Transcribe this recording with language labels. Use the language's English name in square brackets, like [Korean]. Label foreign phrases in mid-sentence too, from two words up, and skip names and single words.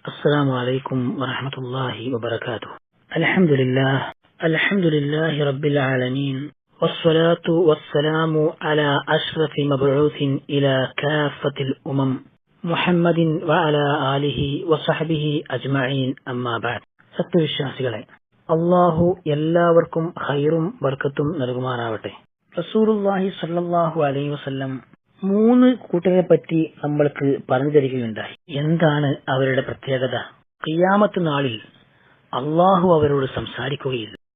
[Arabic] السلام عليكم ورحمة الله وبركاته. الحمد لله رب العالمين، والصلاة والسلام على أشرف مبعوث إلى كافة الأمم محمد وعلى آله وصحبه أجمعين. أما بعد. [Malayalam] സത്യവിശ്വാസികളെ, അല്ലാഹു എല്ലാവർക്കും ഖൈറും ബർക്കത്തും നൽകുമാറാവട്ടെ. റസൂലുള്ളാഹി [Arabic] صلى الله عليه وسلم [Malayalam] 3 കൂട്ടരെ പറ്റി നമ്മൾക്ക് പറഞ്ഞു തരികയുണ്ടായി. എന്താണ് അവരുടെ പ്രത്യേകത? ഖിയാമത്ത് നാളിൽ അല്ലാഹു അവരോട് സംസാരിക്കുകയില്ല.